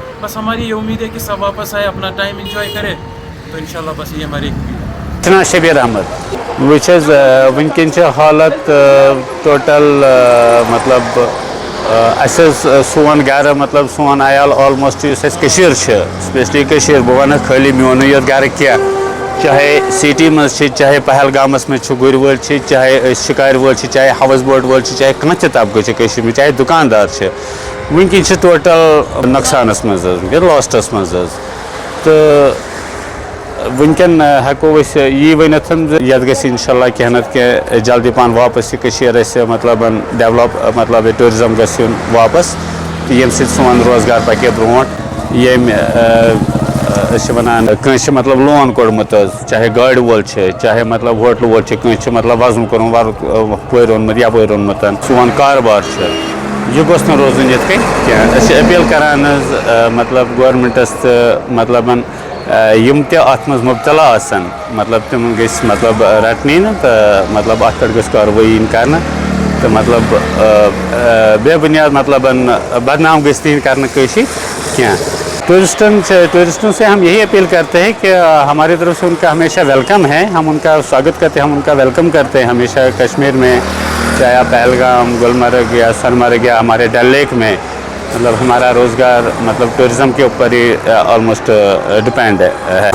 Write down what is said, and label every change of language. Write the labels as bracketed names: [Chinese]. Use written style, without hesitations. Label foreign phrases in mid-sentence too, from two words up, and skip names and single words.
[Hindi] बस हमारी ये उम्मीद है कि सब वापस आए, अपना टाइम इंजॉय करें, तो इंशाल्लाह बस ये हमारी [Kashmiri] इतना शबीर अहमद वुचस वनकन हालत टोटल मतलब सोन गर मतलब सोन आयाल ऑलमोस्ट स्पेशली बह वन खाली मोन योत गर क्या, चाहे सिटी मज चाहे पहलगामस में गुर वल चाहे शिकार वल चाहे हाउस बोट वल चाहे कह तबका में चाहे दुकानदार वनकन टोटल नुकसानस मज लॉस्टस मज। तो वनकन हेको यी वनित ये इंशाल्लाह कह न कह जल्दी पान वापस मतलब डेवलप मतलब टूरिज्म गन वापस, ये सोन रोजगार पके ब्रो ये वन मतलब लोन कोड़मुत, चाहे गाड़ी वोल चाहे मतलब होटल वोल कह मतलब वजन कोर ओनमुत यप ओनमुत, सोन कारोबार यह गोस न रोजन ये कह अपील करान मतलब गवर्नमेंटस मतलब यम अत मज मुबतला आसन मतलब तम गस मतलब रटनी न तो मतलब अत पे कार्रवाई कर तो मतलब बेबुनियाद मतलब बदनाम गस कर क्या। [Hindi] टूरिस्टों से हम यही अपील करते हैं कि हमारी तरफ से उनका हमेशा वेलकम है, हम उनका स्वागत करते हैं, हम उनका वेलकम करते हैं हमेशा कश्मीर में, चाहे आप पहलगाम, गुलमर्ग या सोनमर्ग या हमारे डल लेक में, मतलब हमारा रोज़गार मतलब टूरिज़म के ऊपर ही ऑलमोस्ट डिपेंड है।